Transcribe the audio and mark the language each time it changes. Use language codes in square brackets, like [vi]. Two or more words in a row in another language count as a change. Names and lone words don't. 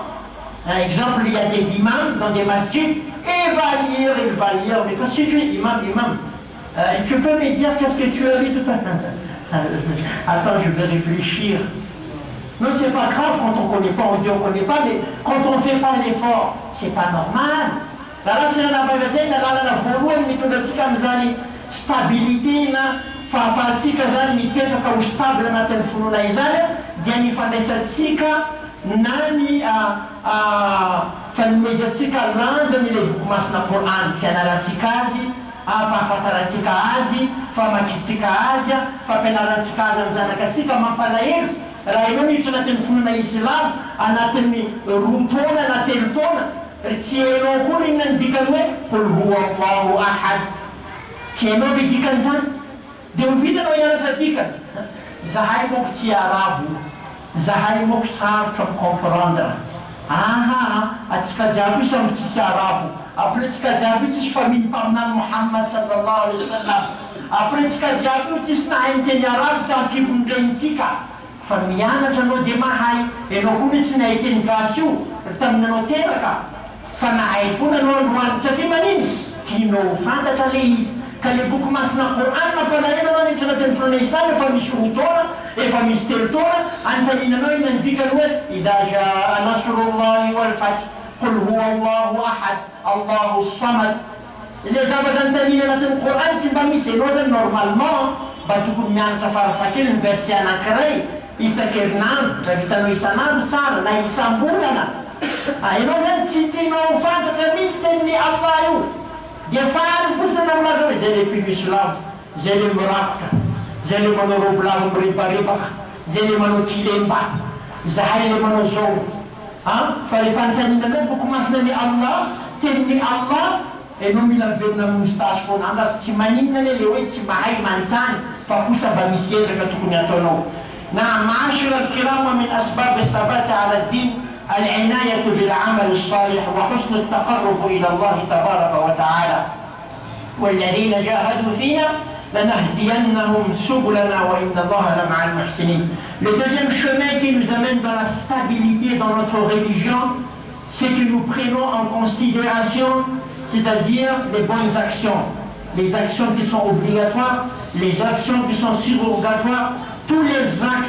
[fr] Un exemple, il y a des imams dans des masjids, il va lire, mais quand tu es imam, tu peux me dire qu'est-ce que tu as lu tout à l'heure? Attends, je vais réfléchir. Non, c'est pas grave quand on ne connaît pas, on dit on ne connaît pas, mais quand on ne fait pas l'effort, c'est pas normal. Là, c'est la bagaille, la volume, mais tout le temps, [mg] stabilité, si kazani mipetraka ho stable anatin'ny fonona izany dia ny fandraisantsika na ny fanomezantsika lanjany ilay boky masina Coran, fianarantsika azy, fahafantarantsika azy, famakitsika azy, fampianarantsika azy amin'ny zanakatsika mampalahelo. Raha ianao miditra anatin'ny fonona islam anatin'ny 2 taona na 3 taona, tsy hainao koa inona ny dikany hoe [ar] قل هو الله أحد. [mg] Tsy hainao ve dikan'izany? Dia mivitanao hianatra dikany. Zahay moako tsy arabo, zahay moako sarotra comprendre. Atsika jiaby io samy tsisy arabo. Après tsika jiaby io tsisy famille mpaminany Muhammad [ar] صلى الله عليه وسلم. [mg] Après tsika jiaby io tsisy nahay miteny arabo tamin'nkibon'renitsika. Fa mianatra anao dia mahay. Ianao koa mihitsy nahay teny gasy io taminanao teraka. Fa nahay foana anao androany satria manino? Tianao fantatra le izy. Ka le boky masina Coran mampalahelo anao niditra anatin'ny fonona islam efa misy 2 taona, efa misy 3 taona, antaninanao iny ny dikany hoe [ar] إذا جاء نصر الله والفتح قل هو الله أحد الله الصمد. [mg] Le zavatra antanina anatin'ny Coran tsy mba misy. Ianao zany normalement mba tokony mianatra farafakely ny verset anankiray isan-kerinandro, raha vitanao isanandro tsara na isam-bolana. Ianao zany tsy tianao fantatra misy tenin'ny Allah io. Dia faly fotsiny aminazy hoe zay le mpino islamo, zay le mirakotra, zay le manao robe lava mirebaribaka, zay le manao kilemba, zahay le manao zao. Fa rehefa antaninanao boky masina ny Allah, tenin'ny Allah, ianao mila miverina amin'ny moustache foana. Andazy tsy maninona le hoe tsy mahay manontany, fa kosa mba misy ezaka tokony ataonao. [ar] Na معاشر الكرام من أسباب الثبات على الدين العناية بالعمل الصالح وحسن التقرب إلى الله تبارك وتعالى. والذين جاهدوا فينا لنهدينهم سبلنا وإن الله لمع المحسنين. [fr] Le deuxième chemin qui nous amène dans la stabilité dans notre religion, c'est que nous prenons en considération, c'est-à-dire les bonnes actions, les actions qui sont obligatoires, les actions qui sont surrogatoires, tous les actes.